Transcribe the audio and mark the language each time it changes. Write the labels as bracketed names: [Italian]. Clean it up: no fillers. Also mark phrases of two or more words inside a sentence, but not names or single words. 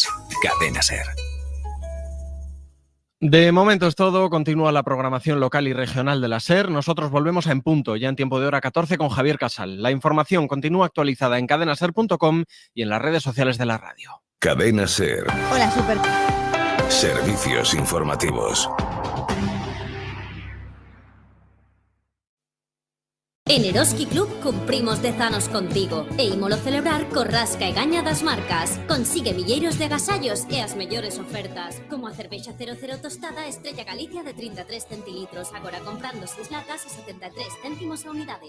[Spanish] Cadena SER. De momento es todo. Continúa la programación local y regional de la SER. Nosotros volvemos a En Punto, ya en tiempo de hora 14 con Javier Casal. La información continúa actualizada en cadenaser.com y en las redes sociales de la radio. Cadena SER. Hola, super. Servicios informativos. [Galician] En Eroski Club cumprimos 10 anos contigo e ímolo celebrar co rasca e gaña das marcas. Consigue milleiros de agasallos e as mellores ofertas, como a cervexa 00 tostada Estrella Galicia de 33 centilitros, agora comprando 6 latas e 73 céntimos a unidade.